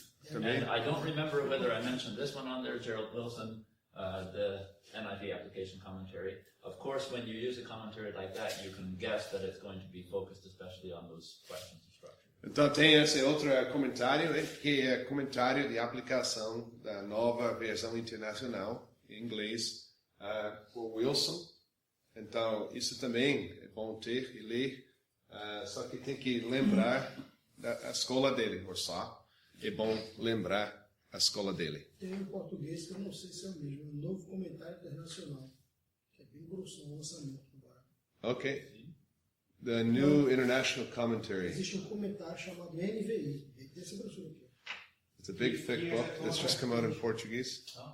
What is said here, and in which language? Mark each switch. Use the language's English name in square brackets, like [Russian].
[English] And I don't remember whether I mentioned this one on there, Gerald Wilson, the NIV application commentary. Of course, when you use a commentary like that, you can guess that it's going to be focused especially on those questions of structure. [Portuguese] Então tem esse outro comentário, que é comentário de aplicação da nova versão internacional, em inglês, por Wilson. Então, isso também é bom ter e ler, só que tem que lembrar da escola dele, ou só. É bom lembrar a escola dele. Tem um português que eu não sei se é o mesmo, um novo comentário internacional, que é bem grosso, um lançamento agora. Ok. [English] The New International Commentary. [Portuguese] Existe comentário chamado NVI, ele tem essa brochura aqui. [English] It's a big, thick book that's just come out in Portuguese.